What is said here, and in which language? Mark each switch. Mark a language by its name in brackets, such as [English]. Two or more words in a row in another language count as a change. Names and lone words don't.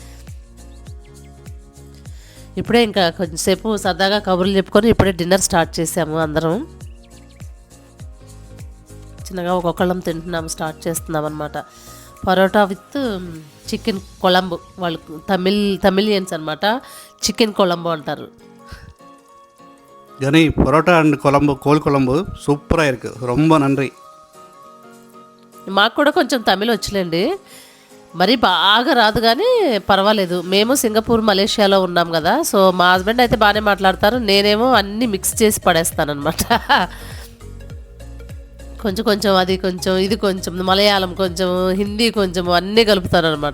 [Telugu] ఇప్పుడే ఇంకా కొంచెంసేపు సరదాగా కబుర్లు చెప్పుకొని ఇప్పుడే [English] dinner start [Telugu] చేసాము అందరం. చిన్నగా ఒక్కొక్కళ్ళం తింటున్నాము, స్టార్ట్ చేస్తున్నాం అనమాట. పరోటా విత్ చికెన్ కొలంబు. వాళ్ళు తమిళియన్స్ అనమాట, చికెన్ కొలంబు అంటారు. [Tamil] கனி பரோட்டா அண்ட் குழம்பு கோல் குழம்பு சூப்பராக இருக்குது, ரொம்ப நன்றி. [Telugu] మాకు కూడా కొంచెం తమిళ్ వచ్చులేండి, మరి బాగా రాదు కానీ పర్వాలేదు. మేము సింగపూర్ మలేషియాలో ఉన్నాం కదా, సో మా హస్బెండ్ అయితే బాగానే మాట్లాడతారు. నేనేమో అన్నీ మిక్స్ చేసి పడేస్తానమాట. కొంచెం కొంచెం అది కొంచెం ఇది కొంచెం మలయాళం కొంచెం హిందీ కొంచెం అన్నీ కలుపుతాను అనమాట.